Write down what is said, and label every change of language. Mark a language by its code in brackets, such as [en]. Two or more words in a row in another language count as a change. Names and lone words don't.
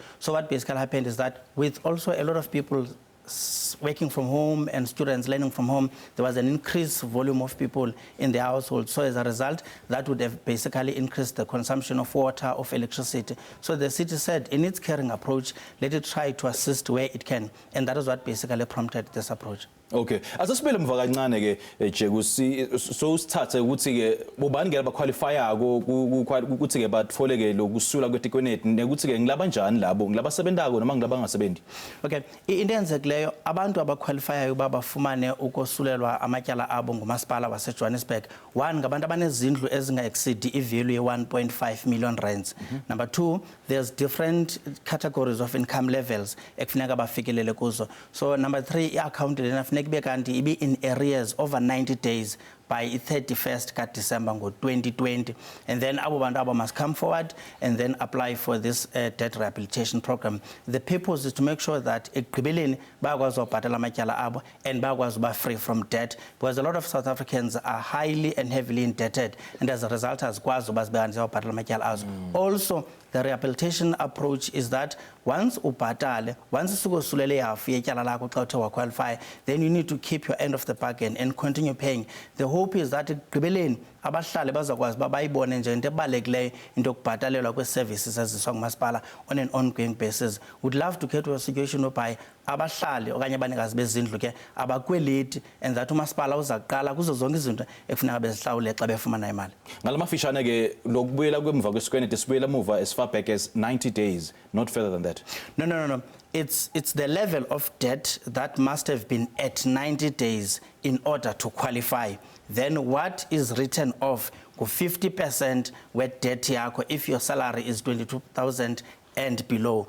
[en] So what basically happened is that with also a lot of people working from home and students learning from home, there was an increased volume of people in the household. So as a result, that would have basically increased the consumption of water, of electricity. So the city said, in its caring approach, let it try to assist where it can. And that is what basically prompted this approach. Okay. [ss] Asasibele mva kancane ke Jeku so usithathe ukuthi ke bobani ke abaqualifya ukuthi ke bathole ke lokusula kwetikwenethi nekuthi ke ngilaba njani labo ngilabasebentako noma ngilabangasebenzi. [en] Okay. [xh] Into enzekileyo abantu abaqualifyayo babafumane ukosulelwa amatyala abo ngumasipala waseJohannesburg. One, ngabantu abanezindlu ezinga exceed ivalue ye-1.5 [en] million rands. Number two, there's different categories of income levels [xh] ekufuneka bafikelele kuzo. [en] So number three, i-account be in arrears over 90 days by 31st December 2020. And then Abu Bandaba must come forward and then apply for this debt rehabilitation program. The purpose is to make sure that [xh] ekugqibeleni bayakwazi ubhatala amatyala abo [en] and [xh] bayakwazi uba [en] free from debt, because a lot of South Africans are highly and heavily indebted, and as a result [xh] azikwazi uba zibehambisa ubhatala amatyala azo. [en] Also, the rehabilitation approach is that once ubhatale, once [xh] usukosulele ihafu yetyala lakho xa uthe [en] qualify, then you need to keep your end of the bargain and continue paying. The hope is that [xh] ekugqibeleni abahlali bazakwazi uba bayibone nje into ebalulekileyo into yokubhatalelwa kwee-services eziswa ngumasipala [en] on an ongoing basis. Would love to get to a situation whereby [xh] abahlali okanye abanikazi bezindlu ke abakweleti [en] and that [xh] umasipala uza kuqala kuzo zonke izinto ekufuneka bezihlawule xa befumana imali. Ngalamafishane ke lokubuyela kwemva kwesikwenethi sibuyela muva [en] as far back as 90 days, not further than that. No. It's the level of debt that must have been at 90 days in order to qualify. Then what is written off, 50% where debt yakho if your salary is 22,000 and below.